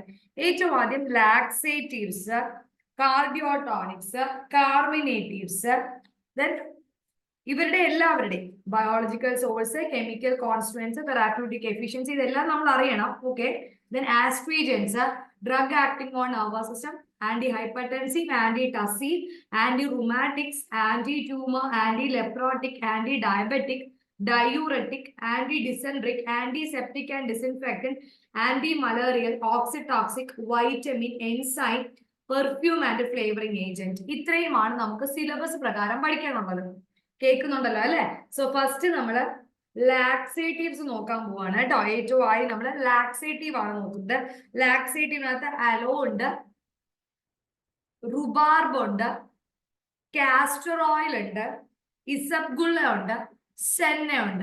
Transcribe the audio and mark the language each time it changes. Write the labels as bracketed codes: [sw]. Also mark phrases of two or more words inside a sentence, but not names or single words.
[ml] ഏറ്റവും ആദ്യം [en] laxatives, cardiotonics, carminatives, then [ml] ഇവരുടെ എല്ലാവരുടെയും [en] biological source, chemical constituents, therapeutic efficiency, [ml] ഇതെല്ലാം നമ്മൾ അറിയണം. [en] okay. then astringents, drug acting on nervous system, anti-hypertensive, anti-tussive, anti-rheumatics, anti-tumor, anti-leprotic, anti-diabetic, diuretic, anti-dysenteric, antiseptic and disinfectant, anti-malarial, oxytoxic, vitamin, enzyme, perfume and flavouring agent. [ml] ഇത്രയുമാണ് നമുക്ക് സിലബസ് പ്രകാരം പഠിക്കാനുള്ളത്. കേൾക്കുന്നുണ്ടല്ലോ അല്ലെ? [en] so first [ml] നമ്മള് ലാക്സേറ്റീവ്സ് നോക്കാൻ പോവാണ് കേട്ടോ. ഏറ്റവും ആദ്യം നമ്മൾ ലാക്സേറ്റീവ് ആണ് നോക്കുന്നത്. ലാക്സേറ്റീവിനകത്ത് അലോ ഉണ്ട്, റുബാർബ് ഉണ്ട്, [en] castor oil [ml] ഉണ്ട്, ഇസബ്ഗുള്ള ഉണ്ട്, സെന്ന ഉണ്ട്.